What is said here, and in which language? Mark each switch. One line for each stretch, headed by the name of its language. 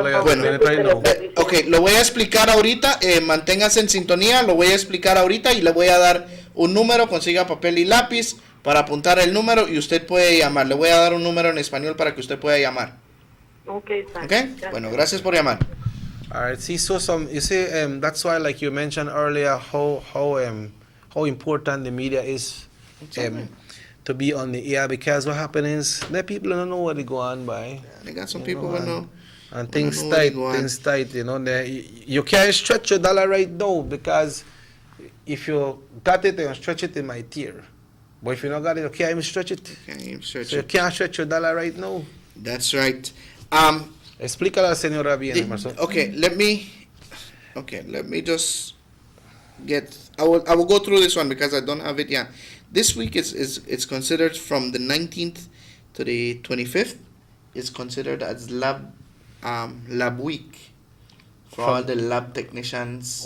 Spanish: Bueno, ok, lo voy a explicar ahorita, manténgase en sintonía, lo voy a explicar ahorita y le voy a dar un número, consiga papel y lápiz para apuntar el número y usted puede llamar. Le voy a dar un número en español para que usted pueda llamar.
English: Okay.
Spanish: Bueno, gracias por llamar.
English: All right. See, so you see, that's why, like you mentioned earlier, how important the media is to be on the air, because what happens is the people don't know what they go on by. Yeah, they got some people who know. And things tight, you know. You can't stretch your dollar right now, because if you got it, you stretch it, it might tear. But if you not got it, you can't even stretch it. You can't stretch your dollar right now. That's right.
Spanish: Explícala a la señora bien, Emerson.
English: Let me just get. I will go through this one because I don't have it yet. This week it's considered from the 19th to the 25th. It's considered as lab week for all the lab technicians.